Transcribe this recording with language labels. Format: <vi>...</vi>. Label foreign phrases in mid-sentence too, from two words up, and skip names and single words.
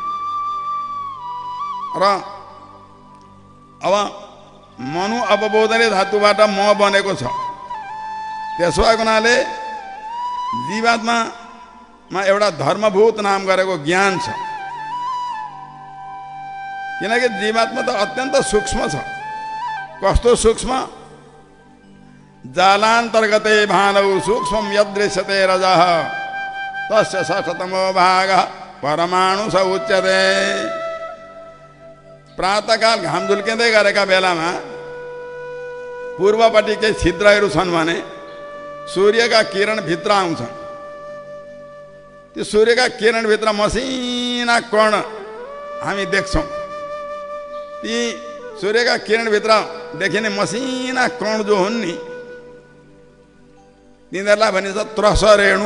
<ne>र अब</ne> <sa>मनु अपबोधने</sa> <ne>धातुबाट म बनेको छ। त्यसो भएको हुनाले जीवात्मामा एउटा धर्मभूत नाम गरेको ज्ञान छ। किनकि जीवात्मा त अत्यन्त सूक्ष्म छ। कस्तो सूक्ष्म?</ne> <sa>जालान्तर्गते भानौ सूक्ष्मं यदृश्यते रजः तस्य षष्ठतमो भागः परमाणु स उच्यते।</sa> <ne>प्रातःकाल घाम झुल्किँदै गरेका बेलामा पूर्वपट्टि केही छिद्रहरू छन् भने सूर्यका किरण भित्र आउँछन्। त्यो सूर्यका किरणभित्र मसिना कण हामी देख्छौँ। ती सूर्यका किरणभित्र देखिने मसिना कण जो हुन् नि, तिनीहरूलाई भनिन्छ त्रस रेणु।</ne>